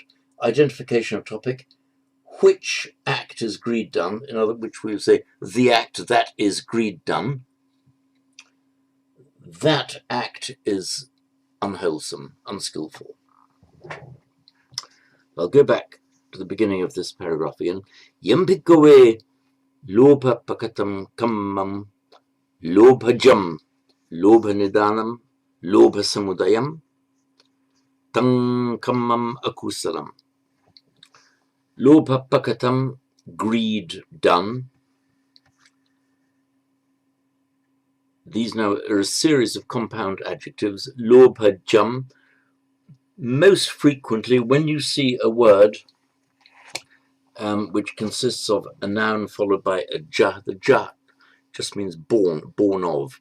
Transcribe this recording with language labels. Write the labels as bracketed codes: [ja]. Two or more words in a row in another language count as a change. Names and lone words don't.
[en] Identification of topic, which act is greed done, in other which we would say the act that is greed done. That act is unwholesome, unskillful. I'll go back to the beginning of this paragraph again. [pi] Yam bhikkhave lobha pakatam kammam lobhajam lobha nidanam lobha samudayam tang kammam akusalam. Lobha pakatam, [en] greed done. These now are a series of compound adjectives. [pi] Lobhajam. [en] Most frequently, when you see a word which consists of a noun followed by a ja, the ja just means born, born of.